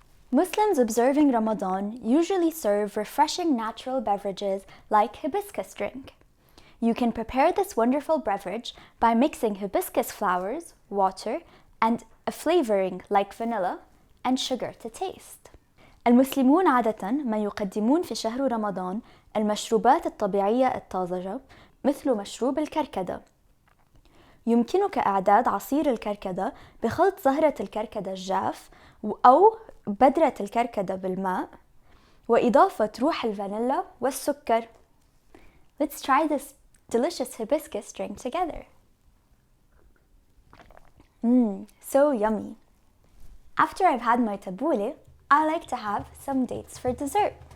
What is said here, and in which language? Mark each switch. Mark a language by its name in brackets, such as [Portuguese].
[English] Muslims observing Ramadan usually serve refreshing natural beverages like hibiscus drink. You can prepare this wonderful beverage by mixing hibiscus flowers, water, and a flavoring like vanilla and sugar to taste. [Arabic] المسلمون عادة ما يقدمون في شهر رمضان المشروبات الطبيعية الطازجة مثل مشروب الكركدة. يمكنك إعداد عصير الكركدة بخلط زهرة الكركدة الجاف أو بذرة الكركدة بالماء وإضافة روح الفانيلا والسكر. [English] Let's try this delicious hibiscus drink together. So yummy. After I've had my tabbouleh, I like to have some dates for dessert.